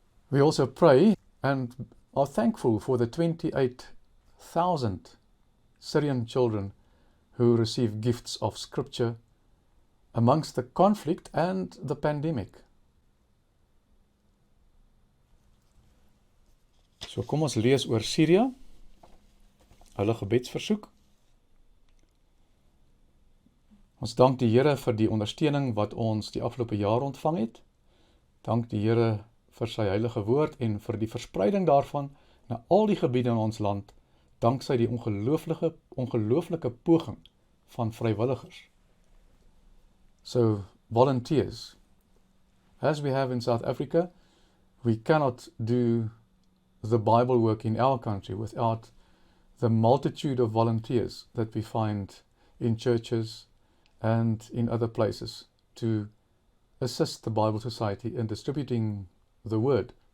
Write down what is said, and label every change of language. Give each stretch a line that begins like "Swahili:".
English: We also pray and are thankful for the 28,000 Syrian children who receive gifts of scripture amongst the conflict and the pandemic.
Afrikaans: So kom ons lees oor Syria, hulle gebedsversoek. Ons dank die Here vir die ondersteuning wat ons die afgelope jaar ontvang het. Dank die Here vir sy heilige woord en vir die verspreiding daarvan na al die gebiede in ons land, danksy die ongelooflike poging van vrywilligers.
English: So, volunteers. As we have in South Africa, we cannot do the Bible work in our country without the multitude of volunteers that we find in churches and in other places to assist the Bible Society in distributing the word.